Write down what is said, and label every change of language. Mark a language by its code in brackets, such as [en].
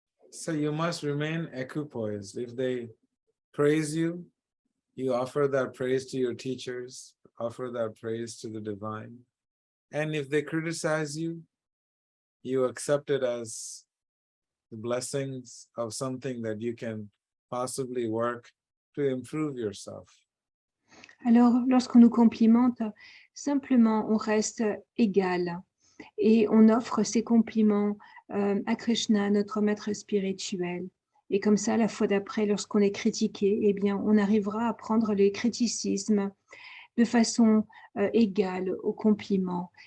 [en] So you must remain equipoised. If they praise you, you offer that praise to your teachers, offer that praise to the divine. And if they criticize you, you accept it as the blessings of something that you can possibly work to improve yourself. [fr] Alors, lorsqu'on nous complimente, simplement, on reste égal et on offre ces compliments à Krishna, notre maître spirituel. Et comme ça, la fois d'après, lorsqu'on est critiqué, eh bien, on arrivera à prendre les criticismes de façon égale aux compliments.